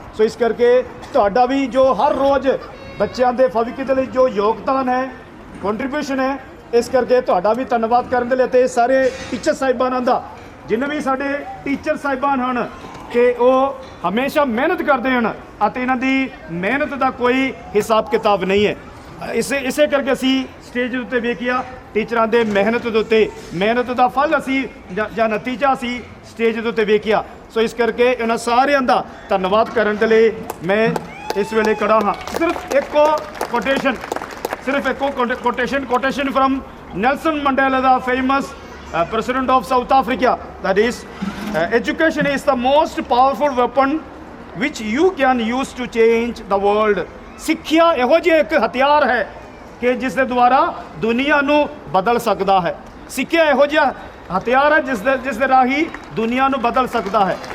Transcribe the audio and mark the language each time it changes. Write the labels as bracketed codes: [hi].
[pa] ਸੋ ਇਸ ਕਰਕੇ ਤੁਹਾਡਾ ਵੀ ਜੋ ਹਰ ਰੋਜ਼ ਬੱਚਿਆਂ ਦੇ ਭਵਿੱਖ ਦੇ ਲਈ ਜੋ ਯੋਗਦਾਨ ਹੈ, ਕੰਟਰੀਬਿਊਸ਼ਨ ਹੈ, ਇਸ ਕਰਕੇ ਤੁਹਾਡਾ ਵੀ ਧੰਨਵਾਦ ਕਰਨ ਦੇ ਲਈ ਤੇ ਸਾਰੇ ਟੀਚਰ ਸਾਹਿਬਾਨਾਂ ਦਾ, ਜਿੰਨੇ ਵੀ ਸਾਡੇ ਟੀਚਰ ਸਾਹਿਬਾਨ ਹਨ ਕਿ ਉਹ ਹਮੇਸ਼ਾ ਮਿਹਨਤ ਕਰਦੇ ਹਨ ਅਤੇ ਇਹਨਾਂ ਦੀ ਮਿਹਨਤ ਦਾ ਕੋਈ ਹਿਸਾਬ ਕਿਤਾਬ ਨਹੀਂ ਹੈ। ਇਸੇ ਕਰਕੇ ਅਸੀਂ ਸਟੇਜ ਉੱਤੇ ਵੇਖਿਆ ਟੀਚਰਾਂ ਦੇ ਮਿਹਨਤ ਦੇ ਉੱਤੇ, ਮਿਹਨਤ ਦਾ ਫਲ ਅਸੀਂ ਜਾਂ ਨਤੀਜਾ ਅਸੀਂ ਸਟੇਜ ਦੇ ਉੱਤੇ ਵੇਖਿਆ। ਸੋ ਇਸ ਕਰਕੇ ਇਹਨਾਂ ਸਾਰਿਆਂ ਦਾ ਧੰਨਵਾਦ ਕਰਨ ਦੇ ਲਈ ਮੈਂ ਇਸ ਵੇਲੇ ਖੜਾ ਹਾਂ। ਸਿਰਫ ਇੱਕੋ quotation firm Nelson Mandela ਦਾ famous [en] president of South Africa, that is education is the most powerful weapon which you can use to change the world. [pa] ਸਿੱਖਿਆ ਇਹੋ ਜਿਹਾ ਇੱਕ ਹਥਿਆਰ ਹੈ ਕਿ ਜਿਸ ਦੇ ਦੁਆਰਾ ਦੁਨੀਆ ਨੂੰ ਬਦਲ ਸਕਦਾ ਹੈ। ਸਿੱਖਿਆ ਇਹੋ ਜਿਹਾ ਹਥਿਆਰ ਹੈ ਜਿਸ ਦੇ ਰਾਹੀਂ ਦੁਨੀਆ ਨੂੰ ਬਦਲ ਸਕਦਾ ਹੈ।